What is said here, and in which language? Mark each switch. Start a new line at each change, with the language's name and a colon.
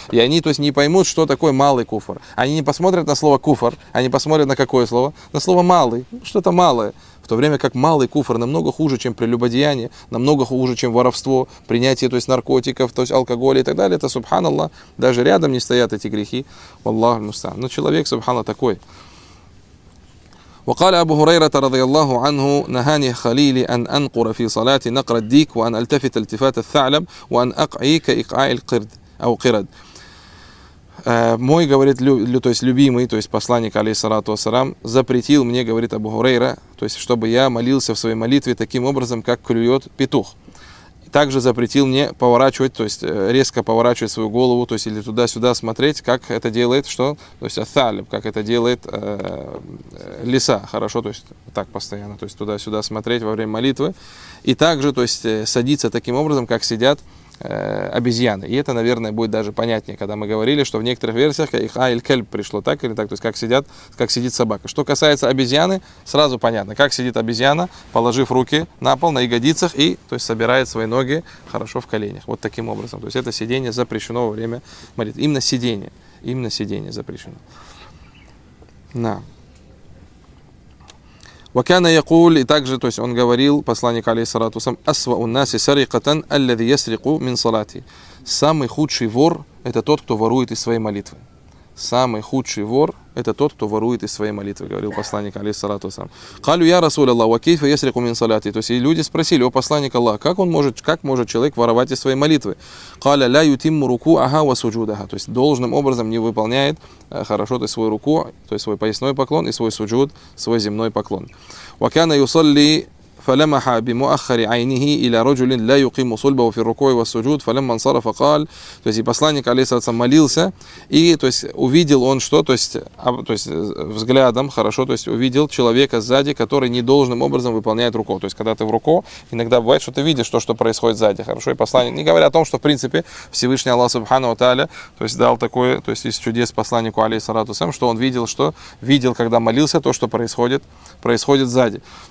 Russian: И они, то есть, не поймут, что такое малый куфр. Они не посмотрят на слово куфр, они посмотрят на какое слово? На слово малый, что-то малое. В то время как малый куфр намного хуже, чем прелюбодеяние, намного хуже, чем воровство, принятие, то есть, наркотиков, то есть, алкоголя и так далее, это, субханаллах, даже рядом не стоят эти грехи. Валлаху аль-мустаан. Но человек, субханаллах, такой.
Arabic: وقال أبو هريرة رضي الله عنه نهاني خليلي أن أنقر في صلاتي نقر الديك وأن ألتفت التفات الثعلب وأن أقعيك إقعاء القرد أو قرد.
Russian: Мой, говорит, то есть любимый, то есть посланник, алейхиссалату вассалям, запретил мне, говорит Абу Хурейра, то есть чтобы я молился в своей молитве таким образом, как клюет петух. Также запретил мне поворачивать, то есть резко поворачивать свою голову, то есть или туда-сюда смотреть, как это делает, что? То есть ас-саалиб, как это делает лиса, хорошо, то есть так постоянно, то есть туда-сюда смотреть во время молитвы. И также, то есть садиться таким образом, как сидят обезьяны. И это, наверное, будет даже понятнее, когда мы говорили, что в некоторых версиях «Ихайль-кельб» пришло, так или так, то есть как сидит собака. Что касается обезьяны, сразу понятно, как сидит обезьяна, положив руки на пол, на ягодицах, и, то есть, собирает свои ноги хорошо в коленях, вот таким образом. То есть это сидение запрещено во время молитвы. Именно сидение запрещено. На.
Arabic: وكان يقول
Russian: также, то есть он говорил, посланник алейхиссалату вассалям,
Arabic: أسوأ الناس سرقة الذي يسرق من صلاتي.
Russian: Самый худший вор — это тот, кто ворует из своей молитвы. Самый худший вор — это тот, кто ворует из своей молитвы, говорил посланник алейхиссалату вассалям.
Arabic: قالوا يا رسول الله وكيف يسرق من صلاتي.
Russian: То есть люди спросили: о посланник Аллаха, как может человек воровать из своей молитвы?
Arabic: قال لا يتم ركوعها وسجودها.
Russian: То есть должным образом не выполняет хорошо ты свой руку, то есть свой поясной поклон и свой суджуд, свой земной поклон.
Arabic: وكان يصلي فلمح بمؤخر عينه الى رجل لا يقيم صلبه في الركوع والسجود فلما انصرف قال.
Russian: То есть и посланник алейхиссалям молился, и, то есть, увидел он что, то есть взглядом, хорошо, то есть увидел человека сзади, который недолжным образом выполняет руку. То есть когда ты в руку, иногда бывает, что ты видишь то, что происходит сзади, хорошо, и посланник, не говоря о том, что в принципе Всевышний Аллах субхана ва тааля, то есть дал такое, то есть из чудес посланнику алейхиссалату вассалям, что он видел, что видел, когда молился, то, что происходит сзади.